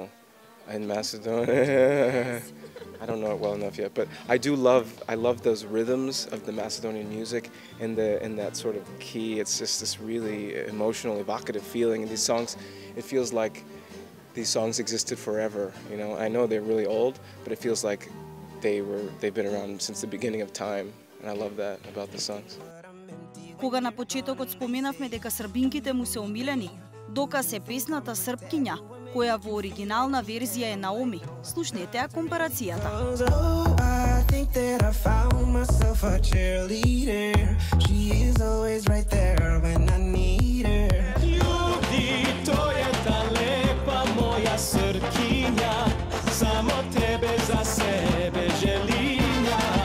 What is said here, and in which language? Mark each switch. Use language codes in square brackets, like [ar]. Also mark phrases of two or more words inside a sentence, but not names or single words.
[en] In Macedonia, I don't know it well enough yet, but I love those rhythms of the Macedonian music and that sort of key. It's just this really emotional, evocative feeling in these songs. It feels like these songs existed forever. You know, I know they're really old, but it feels like they've been around since the beginning of time, and I love that about the songs. [mk] Кога на почетокот споменавме дека србинките му се омилени, доказ е песната Српкиња, која во оригинална верзија е Наоми. Слушнете ја компарацијата. Љуби, тоа е далепа моја Српкиња, само тебе за себе желиња.